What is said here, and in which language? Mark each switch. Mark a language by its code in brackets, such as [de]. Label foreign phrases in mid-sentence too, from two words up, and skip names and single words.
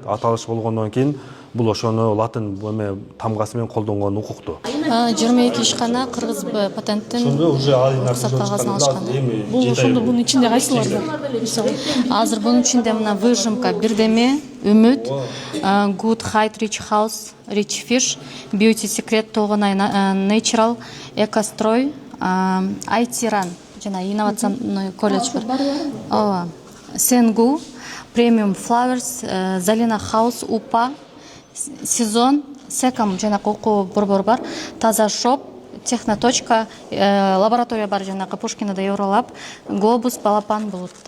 [ky] Аталыш болгондон кийин бул ошону латын тамгасы менен колдонгон укуктуу. 22 ишкана кыргыз патенттин уруксат кагазын алышкан. Бул ошондо бунун ичинде кайсылар бар? Азыр бунун ичинде мына выжимка бирдеме, үмүт, Good Height Rich House, Rich Fish, Beauty Secret Тогонай Natural, Экострой, IT Run жана [ru] инновационный колледж [ky] бар. Ооба. Сенгу, Premium Flowers, Zalina House, Упа, Сезон, Секам жанагы окуу борбор бар, Таза Шоп, Техноточка, лаборатория бар жанагы Пушкинада Евролаб, Глобус, Балапан булуттар.